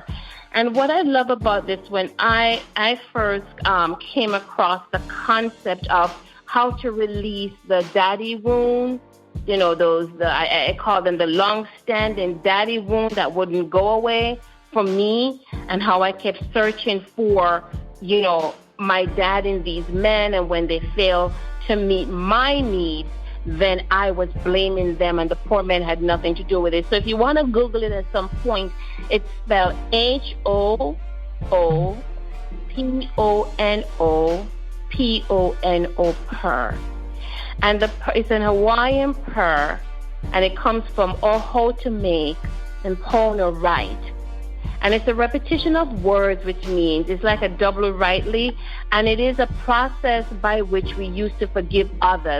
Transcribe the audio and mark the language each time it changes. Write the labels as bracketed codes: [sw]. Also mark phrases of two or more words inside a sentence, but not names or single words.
[en] And what I love about this, when I first came across the concept of how to release the daddy wound, you know, I call them the long-standing daddy wound that wouldn't go away from me, and how I kept searching for, you know, my dad in these men, and when they failed to meet my needs, then I was blaming them, and the poor men had nothing to do with it. So if you want to Google it at some point, it's spelled H-O-O-P-O-N-O-P-O-N-O prayer. And it's an Hawaiian prayer, and it comes from Oho to make and Pono write. And it's a repetition of words, which means it's like a double rightly, and it is a process by which we use to forgive others.